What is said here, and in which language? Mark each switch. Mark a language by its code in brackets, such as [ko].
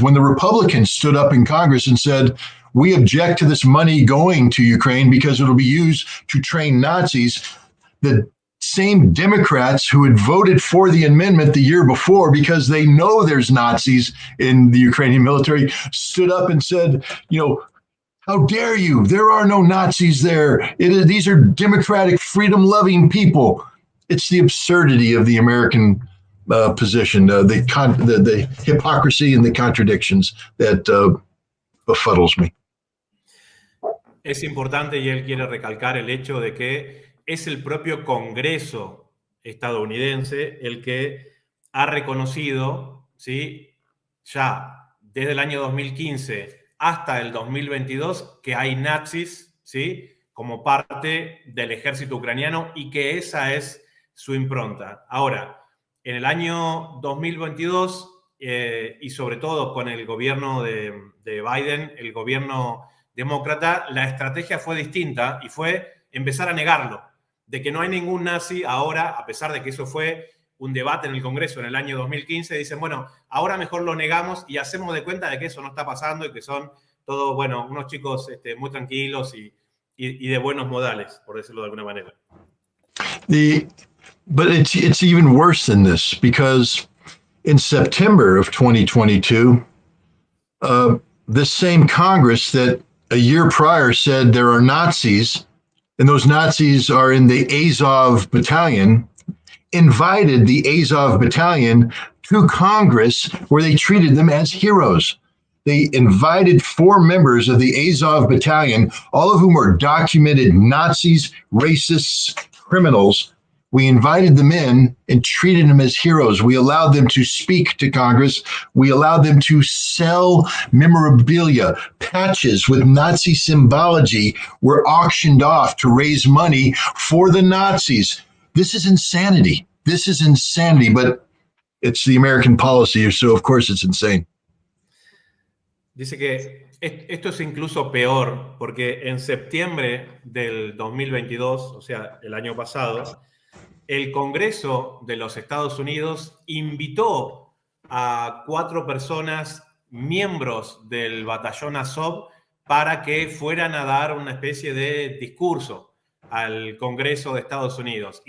[en] When the Republicans stood up in Congress and said, we object to this money going to Ukraine because it'll be used to train Nazis, the same Democrats who had voted for the amendment the year before because they know there's Nazis in the Ukrainian military stood up and said, you know, how dare you? There are no Nazis there. These are democratic, freedom-loving people. It's the absurdity of the American position, the hypocrisy and the contradictions that befuddles me. [es] Es importante, y él quiere recalcar el hecho de que es el propio Congreso estadounidense el que ha reconocido, ¿sí?, ya desde el año 2015 hasta el 2022 que hay nazis, ¿sí?, como parte del ejército ucraniano y que esa es su impronta. Ahora, en el año 2022 y sobre todo con el gobierno de Biden, el gobierno demócrata, la estrategia fue distinta y fue empezar a negarlo, de que no hay ningún nazi ahora, a pesar de que eso fue un debate en el Congreso en el año 2015, dicen, bueno, ahora mejor lo negamos y hacemos de cuenta de que eso no está pasando y que son todos, bueno, unos chicos muy tranquilos y de buenos modales, por decirlo de alguna manera. [en] But it's even worse than this, because in September of 2022, this same Congress that a year prior said there are Nazis, and those Nazis are in the Azov battalion, invited the Azov battalion to Congress where they treated them as heroes. They invited 4 members of the Azov battalion, all of whom are documented Nazis, racists, criminals. We invited them in and treated them as heroes. We allowed them to speak to Congress. We allowed them to sell memorabilia. Patches with Nazi symbology were auctioned off to raise money for the Nazis. This is insanity. This is insanity, but it's the American policy, so of course it's insane. [es] Dice que esto es incluso peor, porque en septiembre del 2022, o sea, el año pasado, el Congreso de los Estados Unidos invitó a 4 personas, miembros del batallón Azov, para que fueran a dar una especie de discurso al Congreso de Estados Unidos.